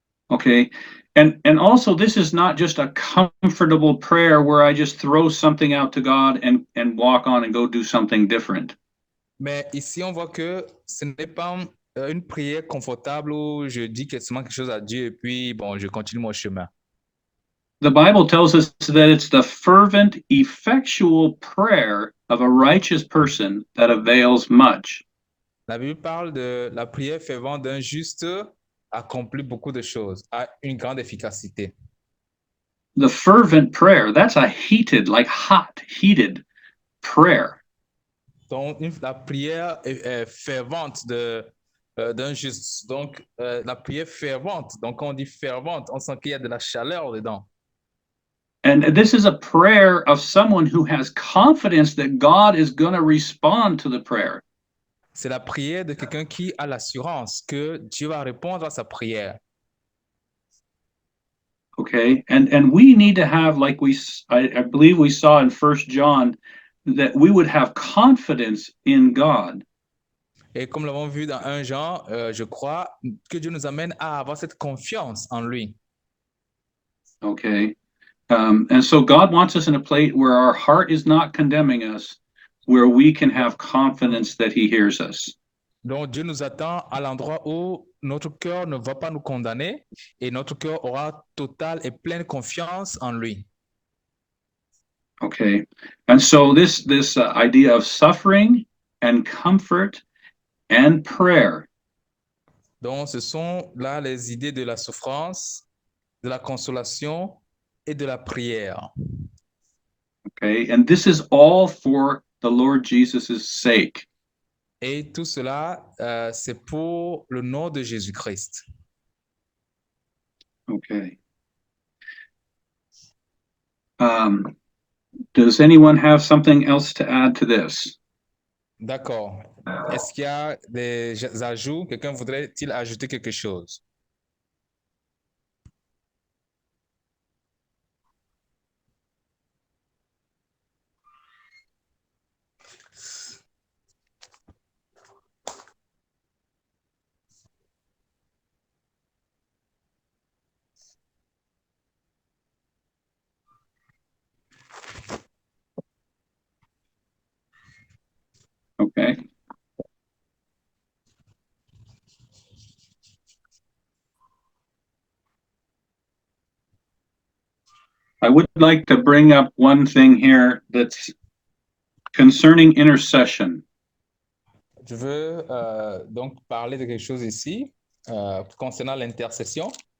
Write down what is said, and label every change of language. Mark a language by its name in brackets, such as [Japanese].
[English] Okay. And also this is not just a comfortable prayer where I just throw something out to God and walk on and go do something different. [French] Mais ici, on voit que ce n'est pas une prière confortable où je dis quasiment quelque chose à Dieu et puis, bon, je continue mon chemin. [English] The Bible tells us that it's the fervent, effectual prayer of a righteous person that avails much. [French] La Bible parle de la prière fervente d'un juste accomplit beaucoup de choses, a une grande efficacité. [English] The fervent prayer, that's a heated, like hot, heated prayer. [French] Donc, la prière fervente d'un juste. Donc, la prière fervente, donc quand on dit fervente, on sent qu'il y a de la chaleur dedans. [English] And this is a prayer of someone who has confidence that God is going to respond to the prayer. [French] C'est la prière de quelqu'un qui a l'assurance que Dieu va répondre à sa prière. [English] Okay, and we need to have, like I believe we saw in 1 John, that we would have confidence in God. [French] Et comme l'avons vu dans 1 Jean, je crois que Dieu nous amène à avoir cette confiance en lui. [English] Okay, and so God wants us in a place where our heart is not condemning us, where we can have confidence that He hears us. [French] Donc Dieu nous attend à l'endroit où notre cœur ne va pas nous condamner et notre cœur aura totale et pleine confiance en lui. [English] Okay, and so this idea of suffering and comfort and prayer. [French] Donc ce sont là les idées de la souffrance, de la consolation et de la prière. [English] Okay, and this is all for the Lord Jesus' sake. [French] Et tout cela, c'est pour le nom de Jésus-Christ. [English] Okay. Does anyone have something else to add to this? [French] D'accord. Est-ce qu'il y a des ajouts? Quelqu'un voudrait-il ajouter quelque chose? [English] Okay. I would like to bring up one thing here that's concerning intercession. [French] Je veux donc parler de quelque chose ici concernant l'intercession.